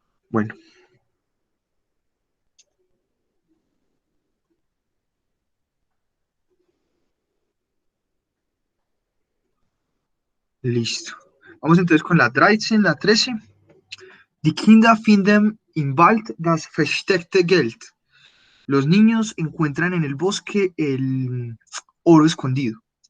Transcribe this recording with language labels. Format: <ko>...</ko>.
<es>Bueno, listo. Vamos entonces con la 13, la 13.</es> <de>Die Kinder finden im Wald das versteckte Geld.</de> <es>Los niños encuentran en el bosque el oro escondido.</es>